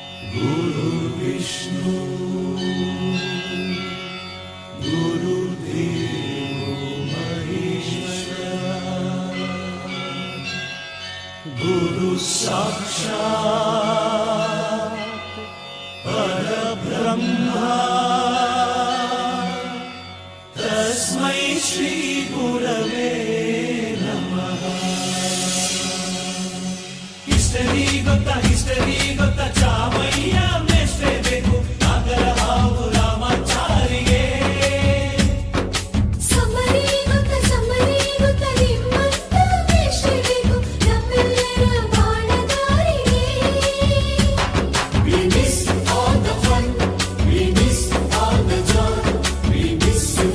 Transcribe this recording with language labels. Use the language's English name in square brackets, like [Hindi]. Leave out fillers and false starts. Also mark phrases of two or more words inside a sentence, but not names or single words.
[Sanskrit] गुरुर्विष्णु गुरुर्देवो महेश्वरः गुरु साक्षात् परब्रह्मा तस्मै श्री गुरवे नमः। [Kannada] हिस्टरी ಗೊತ್ತಾ ಚಾಮಯ್ಯ ಮೇಷ್ಟ್ರೆ ಬೇಕು ನಾಗರ ಹಾವು ರಾಮಾಚಾರಿಗೆ ಸಮರಿ ಗೊತ್ತ ನಿಮ್ಮಂತ ಮೇಷ್ಟ್ರೆ ಬೇಕು ನಮ್ಮೆಲ್ಲರ ಬಾಳದಾರಿಗೆ. [English] We miss all the fun, we miss all the joy, we miss you.